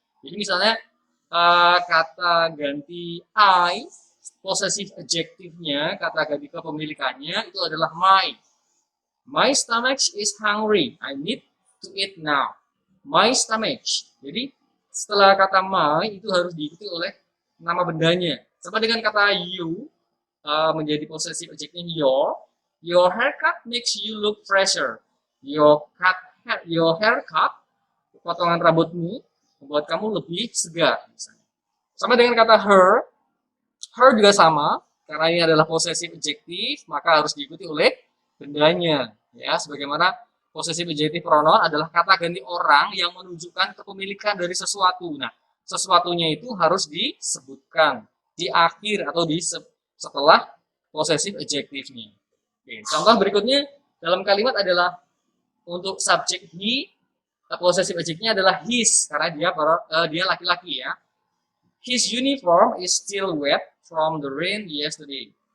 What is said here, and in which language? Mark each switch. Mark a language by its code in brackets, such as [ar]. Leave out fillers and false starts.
[id] Jadi misalnya kata ganti I, possessive adjective-nya, kata ganti kepemilikannya itu adalah my. [en] My stomach is hungry. I need to eat now. My stomach. [id] Jadi setelah kata my itu harus diikuti oleh nama bendanya. Sama dengan kata you menjadi possessive adjective your. [en] Your haircut makes you look fresher. Your haircut, [id] potongan rambutmu, membuat kamu lebih segar. Misalnya. Sama dengan kata her. Her juga sama, karena ini adalah possessive adjective, maka harus diikuti oleh bendanya. Ya, sebagaimana possessive adjective pronoun adalah kata ganti orang yang menunjukkan kepemilikan dari sesuatu. Nah, sesuatunya itu harus disebutkan di akhir atau setelah possessive adjective-nya. Oke, contoh berikutnya dalam kalimat adalah untuk subjek he, possessive adjective-nya adalah his karena dia laki-laki ya. [en] His uniform is still wet from the rain yesterday.